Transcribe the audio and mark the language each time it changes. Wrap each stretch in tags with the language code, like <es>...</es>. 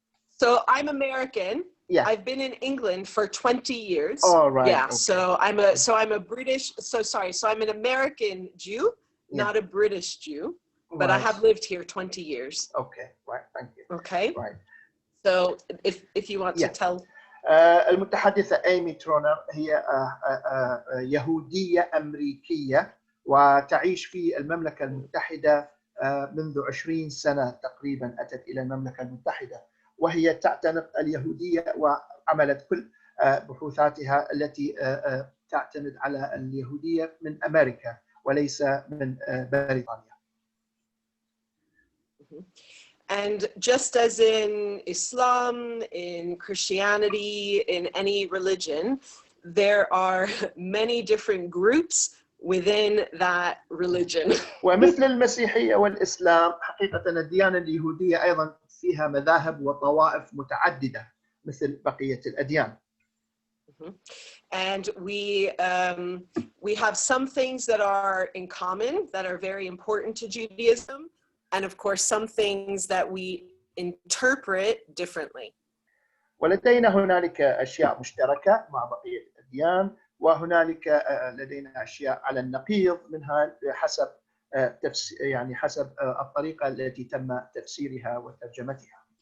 <en>So I'm American. Yeah. I've been in England for 20 years. Oh, right. Yeah. Okay. So I'm a British. So I'm an American Jew, not a British Jew, but I have lived here 20 years. Okay. Right. Thank you. Okay. Right. So if you want to tell.</en> <ar>المتحدثة إيمي ترونر هي يهودية أمريكية، وتعيش في المملكة المتحدة منذ 20 سنة تقريبا. أتت إلى المملكة المتحدة وهي تعتنق اليهودية، وعملت كل بحوثاتها التي تعتمد على اليهودية من أمريكا وليس من بريطانيا.</ar> <en>And just as in Islam, in Christianity, in any religion, there are many different groups within that religion.</en> <ar>ومثل المسيحية والإسلام، حقيقة الديانة اليهودية أيضا فيها مذاهب وطوائف متعددة مثل بقية الأديان.</ar> <en>And we have some things that are in common that are very important to Judaism, and of course some things that we interpret differently.</en> <ar>ولدينا هنالك أشياء مشتركة مع بقية الأديان، وهنالك لدينا أشياء على النقيض منها حسب يعني حسب الطريقة التي تم تفسيرها وترجمتها.</ar>